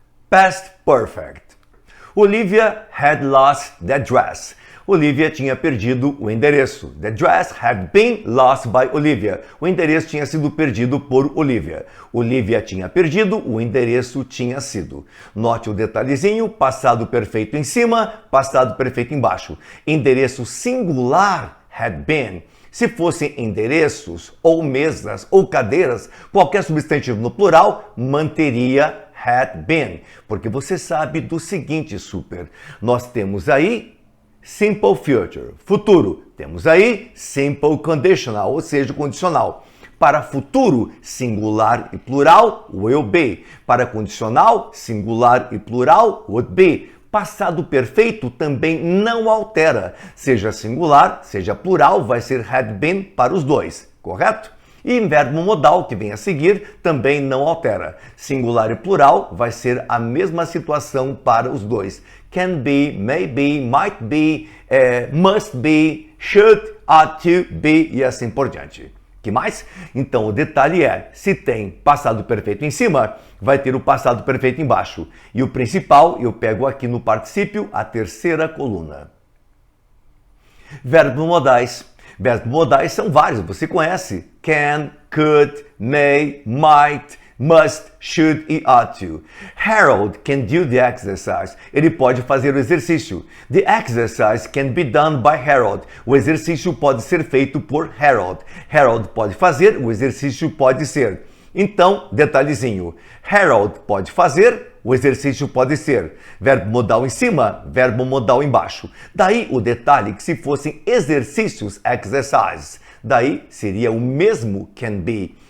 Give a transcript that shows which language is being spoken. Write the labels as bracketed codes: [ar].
[en] Past Perfect. Olivia had lost the dress. [pt] Olivia tinha perdido o endereço. [en] The dress had been lost by Olivia. [pt] O endereço tinha sido perdido por Olivia. Olivia tinha perdido, o endereço tinha sido. Note o detalhezinho, passado perfeito em cima, passado perfeito embaixo. Endereço singular, had been. Se fossem endereços, ou mesas, ou cadeiras, qualquer substantivo no plural manteria had been, porque você sabe do seguinte, super. Nós temos aí simple future, futuro. Temos aí simple conditional, ou seja, condicional. Para futuro, singular e plural, will be. Para condicional, singular e plural, would be. Passado perfeito também não altera. Seja singular, seja plural, vai ser had been para os dois, correto? E verbo modal, que vem a seguir, também não altera. Singular e plural vai ser a mesma situação para os dois. [en] Can be, may be, might be, must be, should, ought to be [pt] e assim por diante. Que mais? Então o detalhe é, se tem passado perfeito em cima, vai ter o passado perfeito embaixo. E o principal, eu pego aqui no particípio a terceira coluna. Verbos modais. Verbos modais são vários, você conhece. [en] Can, could, may, might, must, should e ought to. Harold can do the exercise. [pt] Ele pode fazer o exercício. [en] The exercise can be done by Harold. [pt] O exercício pode ser feito por Harold. Harold pode fazer, o exercício pode ser. Então, detalhezinho. Harold pode fazer, o exercício pode ser. Verbo modal em cima, verbo modal embaixo. Daí o detalhe que se fossem exercícios, exercises, daí seria o mesmo can be.